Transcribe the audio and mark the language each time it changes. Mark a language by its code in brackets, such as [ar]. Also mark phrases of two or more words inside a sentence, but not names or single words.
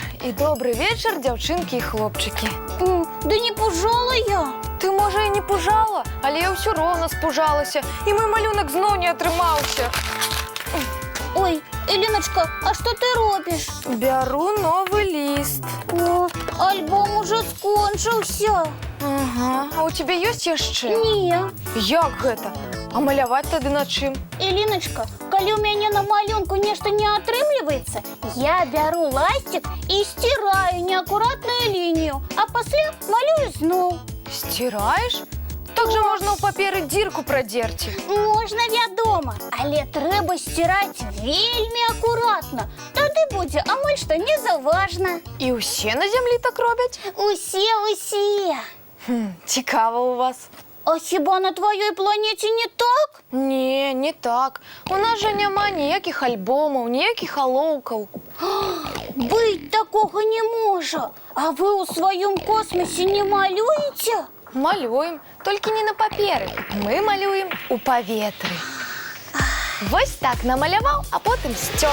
[be] І добрый вечер, дзяўчынкі і хлопчыкі. Да не пужала я. Ты, можа, і не пужала, але я ўсё роўна спужалася, і мой малюнак зноў не атрымаўся. [ru] Ой, Элиночка, а что ты робишь? [be] Бяру новы ліст. [ru] О, альбом уже скончился. Ага, а у тебя [be] ёсць яшчэ? Не. Як гэта? А маляваць тады на чым? [ru] Элиночка, коли у меня на малюнку нечто не отрымливается, я беру ластик и стираю неаккуратную линию, а после [be] малюю зноў. [ru] Стираешь? [be] Так же можна ў паперы дзірку прадзерці. Можна, вядома, але трэба стирать вельмі акуратна. Тады будзе амаль што незаўважна. І ўсе на зямлі так робяць? Усе. Цікава у вас. А хіба [ru] на твоей планете не так? [be] Не, не так. У нас жа няма ніякіх альбомаў, ніякіх алоўкаў. [ru] Быть такого не можа. [be] А вы у сваём космосе не малюеце? Малюем, толькі не на паперы. Мы малюем у паветры. Вось так намаляваў, а потым сцёр.